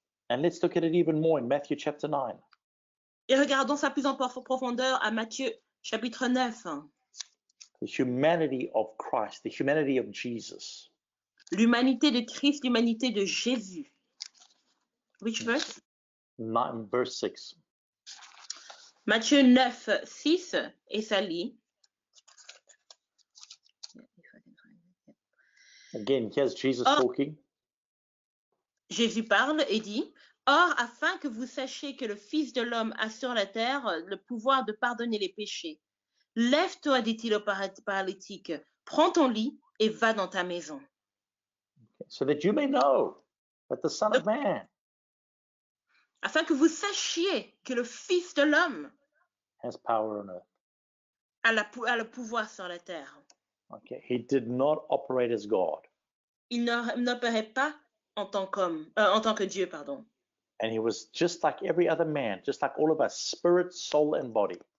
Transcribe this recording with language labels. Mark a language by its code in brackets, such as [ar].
[en] And let's look at it even more in Matthew chapter 9. [fr] Et regardons ça plus en profondeur à Matthieu chapitre 9. [en] The humanity of Christ, the humanity of Jesus. [fr] L'humanité de Christ, l'humanité de Jésus. [en] Which verse? 9, verse 6. [fr] Matthieu 9, 6, et ça lit. [en] Again, here's Jesus talking. [fr] Jésus parle et dit, « Or, afin que vous sachiez que le Fils de l'homme a sur la terre le pouvoir de pardonner les péchés, lève-toi, dit-il au paralytique, prends ton lit et va dans ta maison. » [en] So that you may know that the Son of Man [fr] Afin que vous sachiez que le Fils de l'homme [en] has power on earth. [fr] a le pouvoir sur la terre. [en] Okay, he did not operate as God. [fr] Il n'opérait pas en tant que Dieu, pardon. [en] And he was just like every other man, just like all of us, spirit, soul, and body.